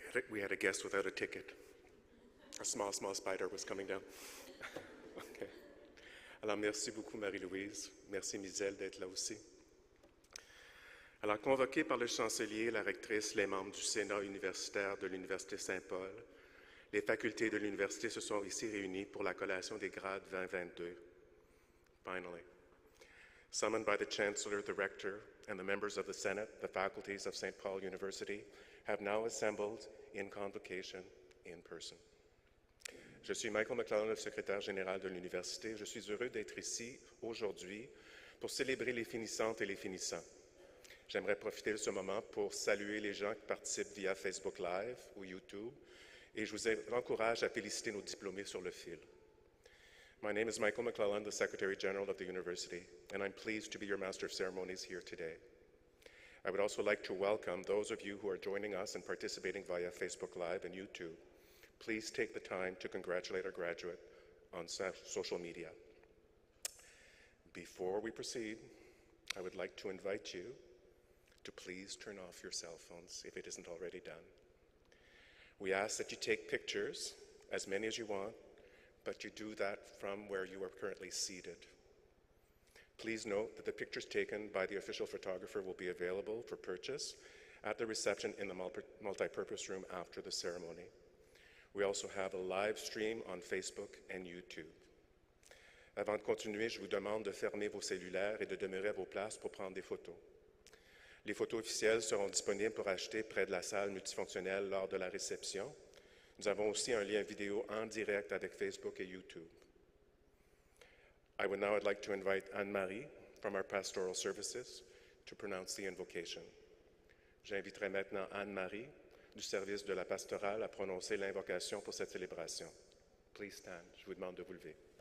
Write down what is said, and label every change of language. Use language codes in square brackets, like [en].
[en] We had a guest without a ticket. A small spider was coming down. [fr] Okay. Alors, merci beaucoup, Marie-Louise. Merci, Misèle, d'être là aussi. Alors, convoqués par le chancelier, la rectrice, les membres du Sénat universitaire de l'Université Saint-Paul, les facultés de l'université se sont ici réunies pour la collation des grades 2022. [en] Finally. Summoned by the Chancellor, the Rector, and the members of the Senate, the faculties of St. Paul University have now assembled in convocation in person. [fr] Je suis Michael McClellan, le secrétaire général de l'université. Je suis heureux d'être ici aujourd'hui pour célébrer les finissantes et les finissants. J'aimerais profiter de ce moment pour saluer les gens qui participent via Facebook Live ou YouTube et je vous encourage à féliciter nos diplômés sur le fil. [en] My name is Michael McClellan, the Secretary General of the University, and I'm pleased to be your Master of Ceremonies here today. I would also like to welcome those of you who are joining us and participating via Facebook Live and YouTube. Please take the time to congratulate our graduate on social media. Before we proceed, I would like to invite you to please turn off your cell phones if it isn't already done. We ask that you take pictures, as many as you want, but you do that from where you are currently seated. Please note that the pictures taken by the official photographer will be available for purchase at the reception in the multi-purpose room after the ceremony. We also have a live stream on Facebook and YouTube. [fr] Avant de continuer, je vous demande de fermer vos cellulaires et de demeurer à vos places pour prendre des photos. Les photos officielles seront disponibles pour acheter près de la salle multifonctionnelle lors de la réception. Nous avons aussi un lien vidéo en direct avec Facebook et YouTube. [en] I would now like to invite Anne-Marie from our pastoral services to pronounce the invocation. [fr] J'inviterai maintenant Anne-Marie du service de la pastorale à prononcer l'invocation pour cette célébration. [en] Please stand. [fr] Je vous demande de vous lever.